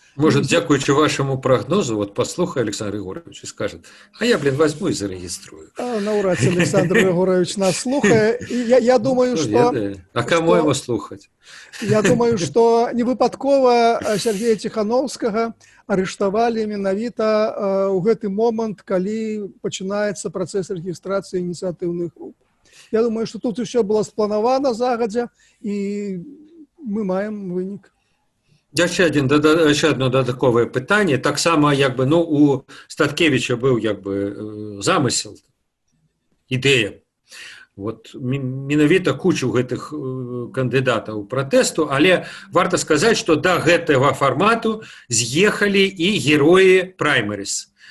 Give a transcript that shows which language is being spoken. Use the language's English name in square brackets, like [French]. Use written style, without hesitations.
[Russian] Может, [Belarusian] дзякуючы [Russian] вашему прогнозу, вот послухай Александр Егорович и скажет, а я, возьму и зарегиструю. Навряд ли Александр Егорович нас [Belarusian] слухает. [Russian] Я думаю, что... А кому его [Belarusian] слухать? [Russian] Я думаю, что [Belarusian] не выпадково Сергея Ціхановскага арыштавалі менавіта ў гэты момант, калі пачынаецца працэс рэгістрацыі ініцыятыўных груп. [Russian] Я думаю, что [Belarusian] тут усё было спланавана загадзя, і мы маем вынік. Яшчэ [Russian] одно [Belarusian] дадатковае пытанне. Таксама у Статкевіча быў замысел, ідэя. Вот менавіта кучу гэтых кандыдатаў пратэсту, але варта сказаць, што да гэтага фармату з'ехалі і героі праймерис.